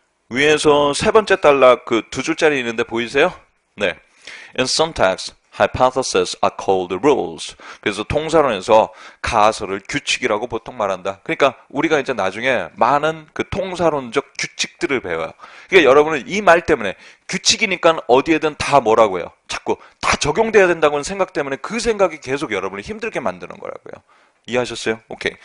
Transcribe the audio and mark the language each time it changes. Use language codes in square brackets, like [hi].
[ko] 위에서 세 번째 단락 그 두 줄짜리 있는데 보이세요? 네. [en] In syntax, hypotheses are called rules. [ko] 그래서 통사론에서 가설을 규칙이라고 보통 말한다. 그러니까 우리가 이제 나중에 많은 그 통사론적 규칙들을 배워요. 그러니까 여러분은 이 말 때문에 규칙이니까 어디에든 다 뭐라고요? 자꾸 다 적용돼야 된다고는 생각 때문에 그 생각이 계속 여러분을 힘들게 만드는 거라고요. 이해하셨어요? 오케이.